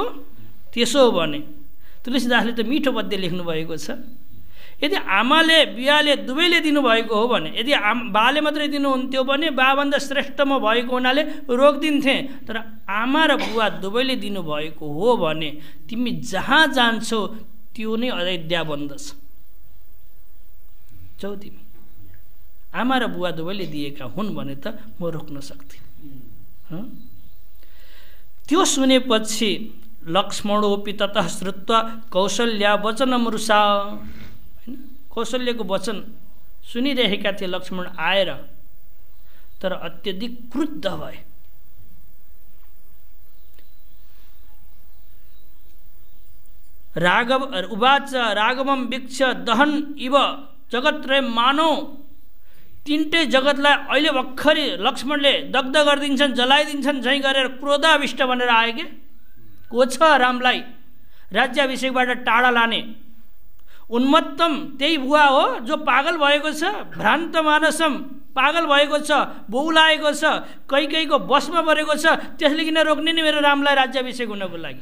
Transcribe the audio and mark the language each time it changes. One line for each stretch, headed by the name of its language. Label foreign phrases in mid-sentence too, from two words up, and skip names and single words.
Nepali: त्यसो हो भने तुलसीदासले त मिठो पद्य लेख्नु भएको छ, यदि आमाले बिहाले दुवैले दिनुभएको हो भने, यदि बाले मात्रै दिनुहुन्थ्यो भने बाभन्दा श्रेष्ठ म भएको हुनाले रोकिदिन्थेँ, तर आमा र बुवा दुवैले दिनुभएको हो भने तिमी जहाँ जान्छौ त्यो नै अयोध्या बन्दछ, जाऊ तिमी। आमा र बुवा दुवैले दिएका हुन् भने त म रोक्न सक्दिनँ। त्यो सुनेपछि
Sanskrit: लक्ष्मणोपि ततः श्रुत्वा कौशल्या वचनमृषा,
Nepali: कौशल्यको वचन सुनिरहेका थिए लक्ष्मण आएर, तर अत्यधिक क्रुद्ध भए।
Sanskrit: राघव उवाच राघवम वीक्ष्य दहन इव जगत्रय मानव,
Nepali: तिनटै जगतलाई अहिले भर्खरै लक्ष्मणले दग्ध गरिदिन्छन्, जलाइदिन्छन् झैँ गरेर क्रोधाविष्ट भनेर आए के को छ रामलाई राज्याभिषेकबाट टाढा लाने। उन्मत्तम त्यही बुवा हो जो पागल भएको छ,
Sanskrit: भ्रान्त मानसम
Nepali: पागल भएको छ, बौलाएको छ, कैकेयीको बसमा परेको छ, त्यसले किन रोक्ने नि मेरो रामलाई राज्याभिषेक हुनको लागि?